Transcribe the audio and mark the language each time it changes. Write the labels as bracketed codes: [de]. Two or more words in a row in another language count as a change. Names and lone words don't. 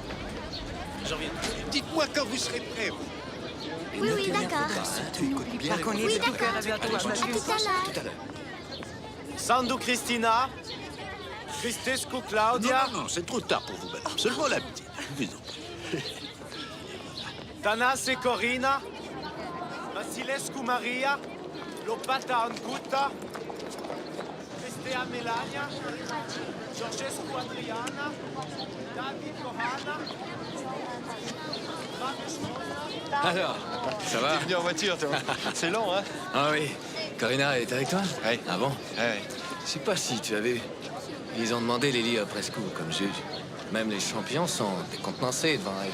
[fr] Dites-moi quand vous serez prêts. Oui, oui, d'accord. N'oublie pas qu'on est Oui, des tout cœur d'accord. à bientôt. À tout à l'heure. Tout à l'heure. Sandu Cristina, Cristescu Claudia, Non, c'est trop tard pour vous, madame. Seulement la petite. Buvez-en. Tanase Corina, Vasilescu Maria, Lopata Anguta, Cristea Melania, Georgescu Adriana, David Johanna, Alors, ça va? T'es venu en voiture, toi. C'est long, hein? Ah oui. Corina est avec toi? Oui. Ah bon? Ouais. Je sais pas si tu as vu. Ils ont demandé Lily Oprescu comme juge. Même les champions sont décontenancés devant elle.